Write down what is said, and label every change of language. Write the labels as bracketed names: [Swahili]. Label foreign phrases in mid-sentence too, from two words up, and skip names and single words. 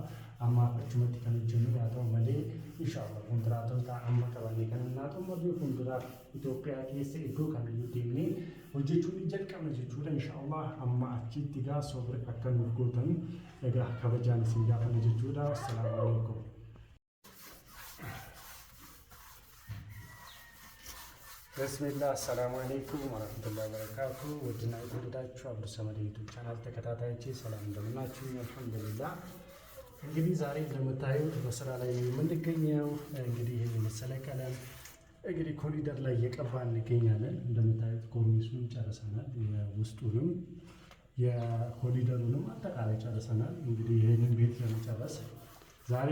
[Oromo] Amma achumatti kan hojjennu haa ta'u malee inshaallah kontiraatota amma qabannee kan naa xumurree fuulduraa Itoophiyaa keessa iddoo kamiyyuu deemnee hojjechuun ni jalqabna jechuudha inshaallah. Amma achitti gaa sobri akka nuuf gootan egaa kabajaan isin gaafanna jechuudha. [Arabic] السلام عليكم. بسم الله، السلام عليكم ورحمة الله وبركاته. [Amharic] ውድና የተወደዳችሁ አብዱሰመድ [English] YouTube channel [Amharic] ተከታታዮቼ ሰላም እንደምን ናችሁ? አልሐምዱሊላህ። እንግዲህ ዛሬ እንደምታዩት በስራ ላይ የምንገኘው እንግዲህ ይሄን የመሰለ ቀለም እንግዲህ ኮሪደር ላይ እየቀባን እንገኛለን። እንደምታዩት ኮርኒሱን ጨርሰናል፣ የውስጡንም የኮሪደሩንም አጠቃላይ ጨርሰናል። እንግዲህ ይሄንን ቤት ለመጨረስ ዛሬ